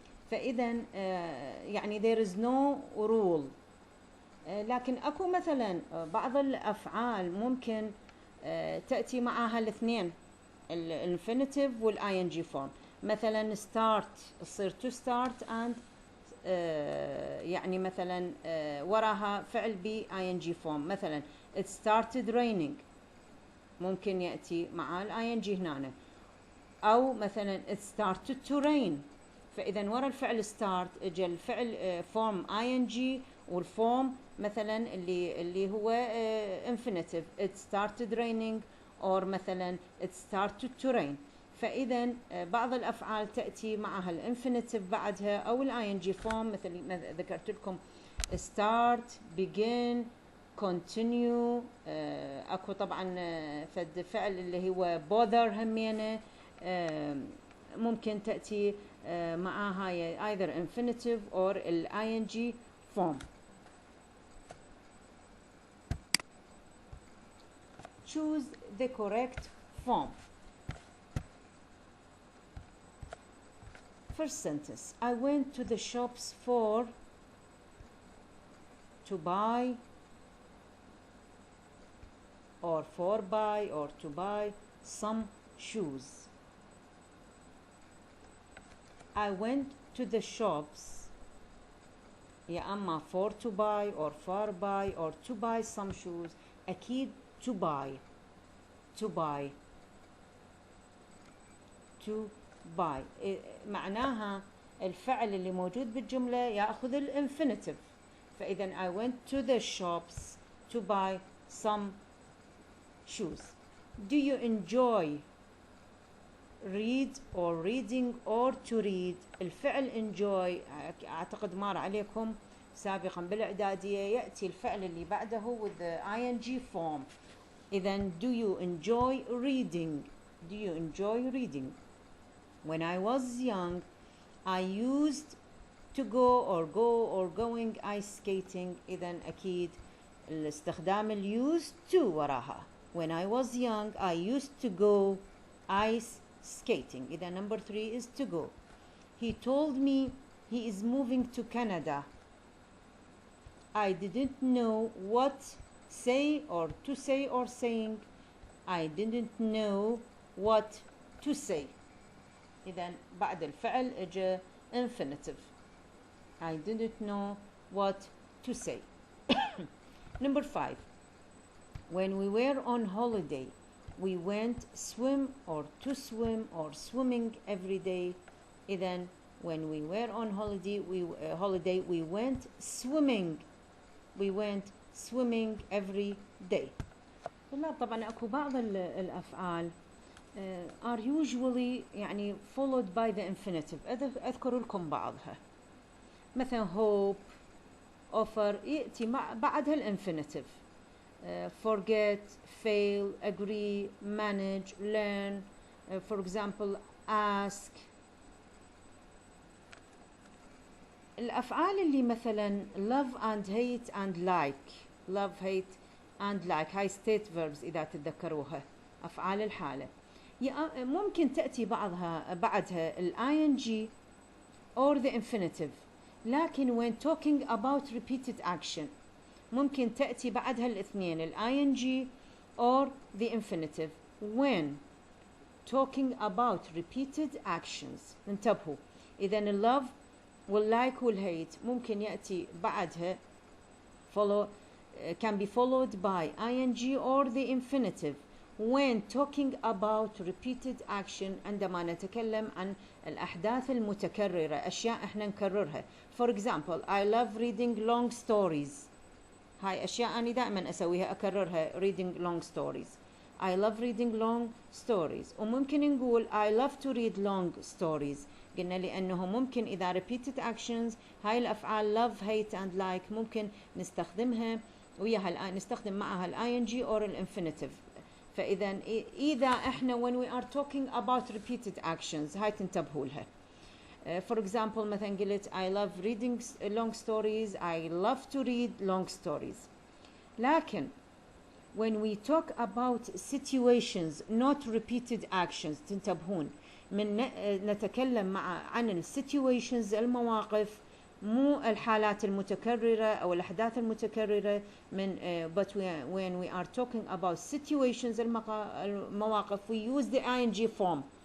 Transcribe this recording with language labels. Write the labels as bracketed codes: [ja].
[ar] فإذا يعني [en] there is no rule. [ar] لكن أكو مثلا بعض الأفعال ممكن تأتي معها الاثنين الانفينيتيف وال [en] ing form. [ar] مثلا start تصير [en] to start and [ar] يعني مثلا وراها فعل ب [en] ing form. [ar] مثلا [en] it started raining [ar] ممكن يأتي مع ing هنا. [en] أو مثلا it started to rain [ar] فإذا ورا الفعل [en] start اجى الفعل form ing [ar] والفورم مثلا اللي هو [en] infinitive it started raining or مثلا it started to rain. [ar] فإذا بعض الأفعال تأتي معها الانفينيتيف بعدها أو الing form مثل ما ذكرت لكم [en] start begin continue. [ar] أكو طبعا فد فعل اللي هو bother همينه ممكن تأتي معها [en] either infinitive or ing form. Choose the correct form. First sentence, I went to the shops to buy or to buy some shoes. I went to the shops [ar] يا أما [en] for to buy or to buy some shoes. [ar] أكيد [en] to buy [ar] معناها الفعل اللي موجود بالجملة يأخذ الانفينيتيف. [en] فإذا I went to the shops to buy some shoes. Do you enjoy read or reading or to read؟ [ar] الفعل enjoy أعتقد مر عليكم سابقا بالإعدادية يأتي الفعل اللي بعده [en] with the ing form. [ar] إذن [en] do you enjoy reading؟ Do you enjoy reading؟ When I was young I used to go or going ice skating. [ar] إذن أكيد الاستخدام [en] used to [ar] وراها. [en] When I was young I used to go ice skating. [ar] إذا [en] number 3 is to go. He told me he is moving to Canada. I didn't know what say or to say or saying. I didn't know what to say. [ar] إذا بعد الفعل اجى [en] infinitive. I didn't know what to say. Number 5. When we were on holiday we went swim or to swim or swimming every day. إذا when we were on holiday we went swimming. We went swimming every day. [ar] لا طبعا أكو بعض الأفعال [en] are usually يعني followed by the infinitive. [ar] أذكر لكم بعضها. مثلا [en] hope offer [ar] يأتي بعدها الانفينيتيف. [en] Forget, fail, agree, manage, learn. For example ask. [ar] الأفعال اللي مثلا [en] love and hate and like. love, hate and like [ar] هاي [en] state verbs [ar] إذا تتذكروها أفعال الحالة. ممكن تأتي بعدها [en] ing or the infinitive. [ar] لكن [en] when talking about repeated action [ar] ممكن تأتي بعدها الاثنين [en] ing or the infinitive. When talking about repeated actions [ar] انتبهوا. إذن [en] love والlike والhate [ar] ممكن يأتي بعدها [en] can be followed by ing or the infinitive when talking about repeated action [ar] عندما نتكلم عن الأحداث المتكررة أشياء إحنا نكررها. [en] For example I love reading long stories. [ar] هاي أشياء أنا دائما أسويها أكررها. [en] reading long stories. I love reading long stories. [ar] وممكن نقول [en] I love to read long stories. [ar] قلنا لأنه ممكن إذا [en] repeated actions [ar] هاي الأفعال [en] love, hate and like [ar] ممكن نستخدمها وياها نستخدم معها ال [en] ing or [ar] ال infinitive. فإذا إحنا [en] when we are talking about repeated actions [ar] هاي تنتبهوا لها. [en] For example [ar] مثلا قلت [en] I love reading long stories. I love to read long stories. [ar] لكن [en] when we talk about situations not repeated actions [ar] تنتبهون من نتكلم عن [en] ال situations [ar] المواقف مو الحالات المتكررة أو الأحداث المتكررة من [en] but when we are talking about situations [ar] المواقف [en] we use the ing form.